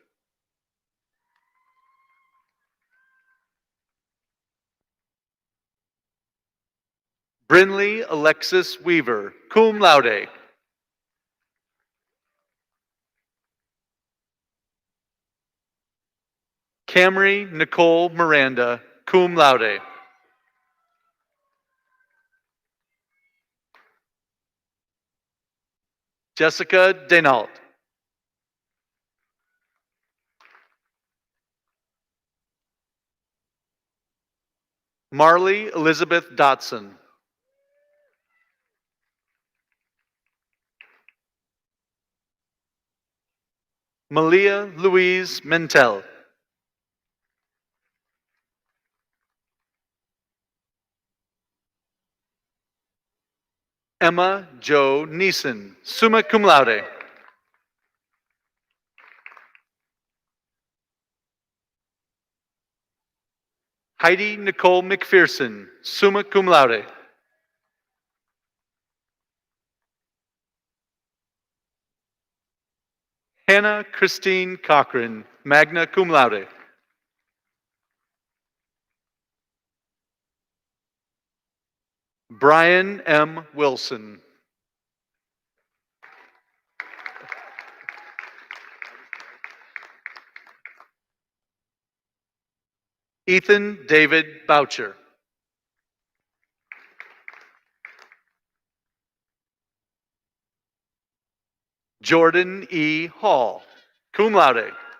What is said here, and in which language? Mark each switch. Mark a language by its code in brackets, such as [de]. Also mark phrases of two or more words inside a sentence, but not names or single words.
[en] Brinley Alexis Weaver, [la] cum laude. [en] Camry Nicole Miranda, [la] cum laude. [en] Jessica Denault. Marley Elizabeth Dotson. Malia Louise Mentel. Emma Jo Neeson, [la] summa cum laude. [en] Heidi Nicole McPherson, [la] summa cum laude. [en] Hannah Christine Cochran, [la] magna cum laude. [en] Brian M. Wilson. Ethan David Boucher. Jordan E. Hall, [la] cum laude.